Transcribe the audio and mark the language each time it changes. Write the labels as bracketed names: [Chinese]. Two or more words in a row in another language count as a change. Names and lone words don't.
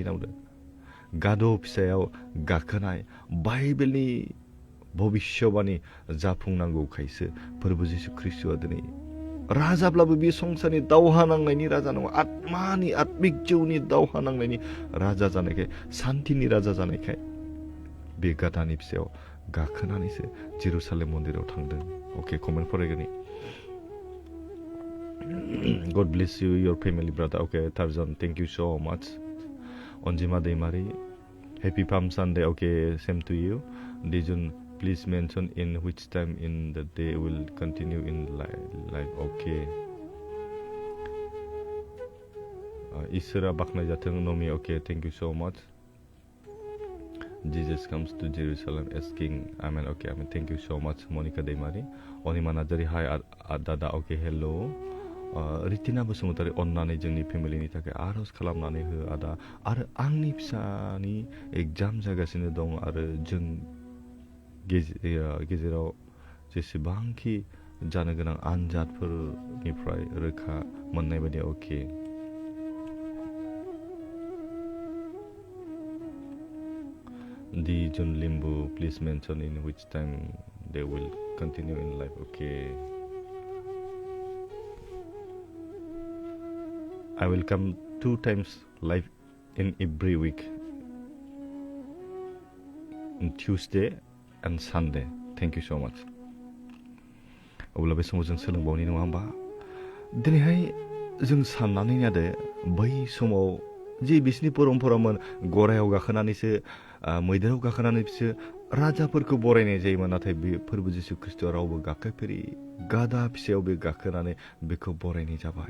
[Bodo] होनना बुंदों गाद' फिसायाव गाखोनाय बाइबेलनि भबिष्यबाणी जाफुंनांगौखायसो फोरबो जिसु ख्रिस्टआ दिनै राजाब्लाबो बे संसारनि दावहा नांनायनि राजा नङा आत्मानि आत्मिक जिउनि दावहा नांनायनि राजा जानायखाय सान्थिनि राजा जानायखाय बे गादानि फिसायाव गाखोनानैसो जेरुसालेम मन्दिराव थांदों अके कमेन्ट फरायगोन [English] God bless you, your family, brother. Okay, Tarzan, thank you so much. Onjima Deimari, happy Palm Sunday. Okay, same to you. Dijun, please mention in which time in the day will continue in live. Okay. Isra Bakna Jatang Nomi. Okay, thank you so much. Jesus comes to Jerusalem as King. Amen. Okay, amen. Thank you so much, Monica Deimari. Onima Najari, hi, Dada. Okay, hello. [Bodo] रितिना बसुमतारी अन्नानै जोंनि फेमिलिनि थाखाय आरज खालामनानै हो आदा आरो आंनि फिसानि एग्जाम जागासिनो दं आरो जों गेजेराव जेसेबांखि जानो गोनां आनजादफोरनिफ्राय रोखा मोननाय बायदि अके [English] Dijun Limbu, please mention in which time they will continue in life. Okay. I will come 2 times live in every week, on Tuesday and Sunday. Thank you so much. [Bodo] अब्ला बे समाव जों सोलोंबावनि नङा होमबा दिनैहाय जों साननानै नायदो बै समाव जे बिसोरनि परम्परामोन गरायाव गाखोनानैसो मैदेराव गाखोनानै बिसोर राजाफोरखौ बरायनाय जायोमोन नाथाय बे फोरबो जिसु ख्रिस्ट'आ रावबो गाखोफेरि गादा फिसायाव बे गाखोनानै बेखौ बरायनाय जाबाय।